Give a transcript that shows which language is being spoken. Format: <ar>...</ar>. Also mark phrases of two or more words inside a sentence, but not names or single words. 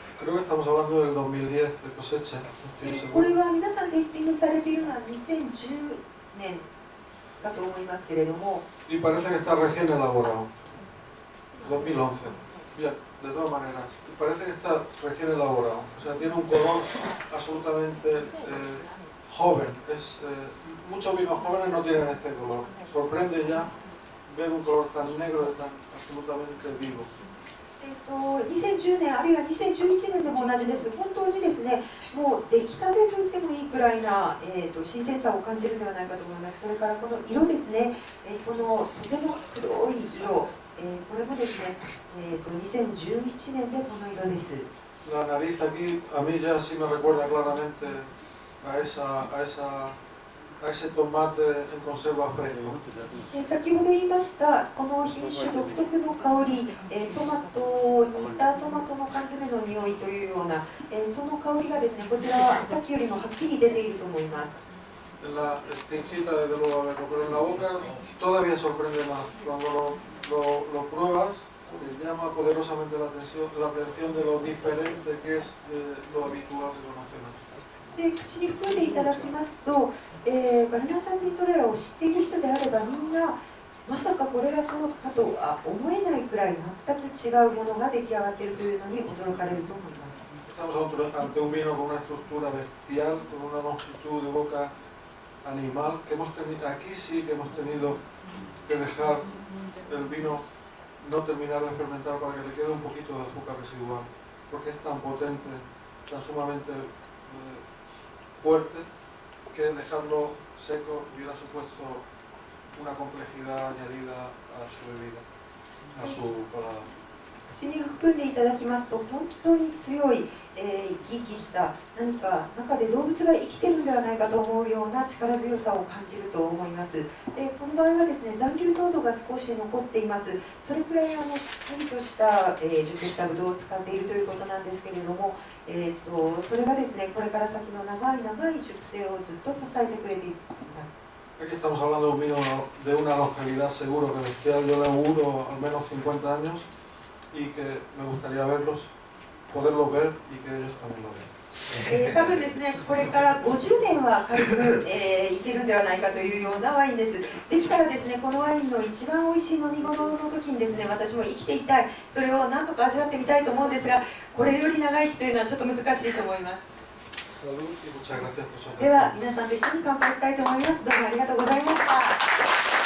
<es>Creo que estamos hablando del 2010 de cosecha.</es> <ja>これは皆さんテイスティングされているのは2010年だと思いますけれども。</ja> <es>Y parece que está recién elaborado. 2011. Bien, de todas maneras, parece que está recién elaborado. O sea, tiene un color absolutamente joven. Muchos vinos jóvenes no tienen este color. Sorprende ya ver un color tan negro y tan absolutamente vivo.</es> <ja>2010 年あるいは2011年でも同じです。本当にですね、もう出来たてと言ってもいいくらいな、新鮮さを感じるのではないかと思います。それからこの色ですね、このとても黒い色、これもですね、2011年でこの色です。</ja> <es>La nariz aquí a mí ya sí me recuerda claramente a ese tomate en conserva fresco.</es> <ja>先ほど言いましたこの品種独特の香り、トマトに似たトマトの缶詰の匂いというような、その香りがですね、こちらはさっきよりもはっきり出ていると思います。</ja> <es>En la incita desde luego a verlo, pero en la boca todavía sorprende más. Cuando lo pruebas, te llama poderosamente la atención de lo diferente que es lo habitual que conocemos.</es> <ja>で口に含んでいただきますと、ガルナチャ・ティントレラを知っている人であればみんなまさかこれがそうかとは思えないくらい全く違うものが出来上がっているというのに驚かれると思います。</ja> <es>Estamos ante un vino con una estructura bestial, con una longitud de boca animal, que hemos tenido, aquí sí que hemos tenido que dejar el vino no terminar de fermentar para que le quede un poquito de azúcar residual, porque es tan potente, tan sumamente fuerte, que dejarlo seco hubiera supuesto una complejidad añadida a su bebida, a su paladar.</es> <ja>口に含んでいただきますと本当に強い、生き生きした何か中で動物が生きてるんではないかと思うような力強さを感じると思います。でこの場合はですね、残留糖度が少し残っています。それくらいしっかりとした、熟したブドウを使っているということなんですけれども、それがですね、これから先の長い長い熟成をずっと支えてくれています。</ja> <es>Aquí estamos hablando de un vino de una longevidad seguro que bestial, yo le auguro al menos 50 años y que me gustaría poderlos ver y que ellos también lo vean.</es> <ja>多分ですね、これから50年は軽く、いけるんではないかというようなワインです。できたらですね、このワインの一番おいしい飲み物の時にですね、私も生きていたい、それを何とか味わってみたいと思うんですが、これより長生きというのはちょっと難しいと思います。では皆さんと一緒に乾杯したいと思います。どうもありがとうございました。</ja>